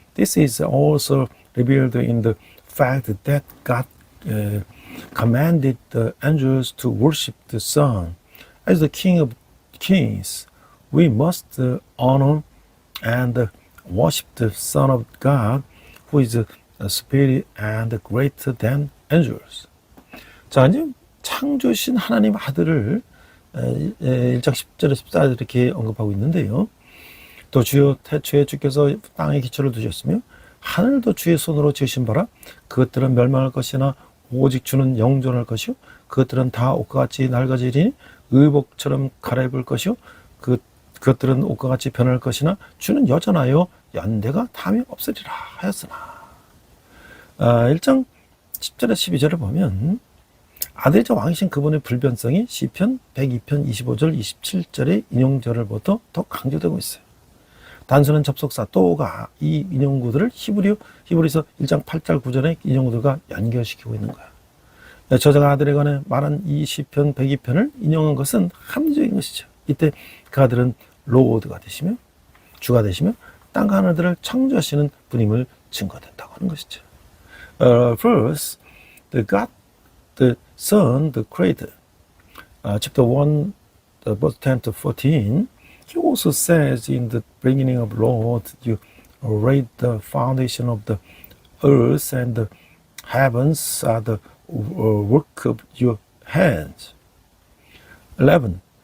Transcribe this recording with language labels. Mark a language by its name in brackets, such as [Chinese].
[English] This is also revealed in the fact that God commanded the angels to worship the Son. As the King of Kings, we must honor and worship the Son of God, who is superior and greater than angels. [Korean] 자, 이제 창조신 하나님 아들을 1장 10절에 14절에 이렇게 언급하고 있는데요. 또 주여 태초에 주께서 땅에 기초를 두셨으며 하늘도 주의 손으로 지으신 바라 그것들은 멸망할 것이나 오직 주는 영존할 것이요 그것들은 다 옷과 같이 낡아지리니 의복처럼 갈아입을 것이요 그것들은 옷과 같이 변할 것이나 주는 여전하여 연대가 담이 없으리라 하였으나 1장 10절에 12절을 보면 아들이자 왕이신 그분의 불변성이 시편 102편 25절 27절의 인용절을부터 더 강조되고 있어요. 단순한 접속사 또가 이 인용구들을 히브리서 1장 8절 9절의 인용구들과 연결시키고 있는 거야. 저자가 아들에 관해 말한 이 시편 102편을 인용한 것은 합리적인 것이죠. 이때 그 아들은 로드가 되시며 주가 되시며 땅과 하늘들을 창조하시는 분임을 증거된다고 하는 것이죠. [English] First, the Son, the Creator. Chapter 1, verse 10 to 14, he also says in the beginning of Lord, you laid the foundation of the earth and the heavens are the work of your hands. 11.